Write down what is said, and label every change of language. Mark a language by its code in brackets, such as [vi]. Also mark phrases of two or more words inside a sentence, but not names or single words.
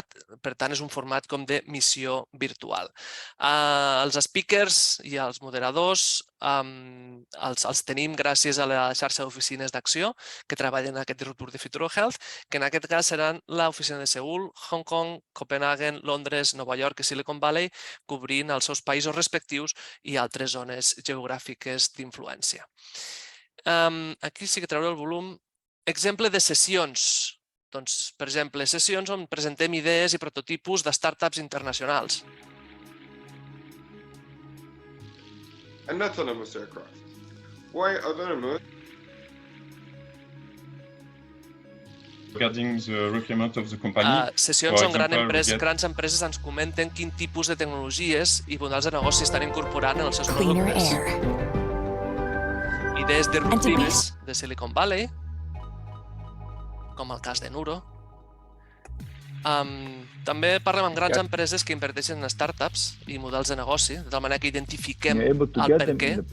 [ca] Per tant, és un format com de missió virtual. Els speakers i els moderadors els tenim gràcies a la xarxa d'oficines d'acció que treballen en aquest Disruptor de Future Health, que en aquest cas seran l'oficina de Seül, Hong Kong, Copenhagen, Londres, Nova York i Silicon Valley, cobrint els seus països respectius i altres zones geogràfiques d'influència. Aquí sí que trauré el volum. Exemple de sessions. Doncs, per exemple, sessions on presentem idees i prototipus de startups internacionals. [en] And autonomous aircraft. Why autonomous? Regarding the requirement of the company. [ca] Sessions on grans empreses ens comenten quin tipus de tecnologies i models de negoci estan incorporant en els seus productes. Idees disruptives de Silicon Valley, com el cas de Nuro. També parlem amb grans empreses que inverteixen en startups i models de negoci, de tal manera que identifiquem el per què.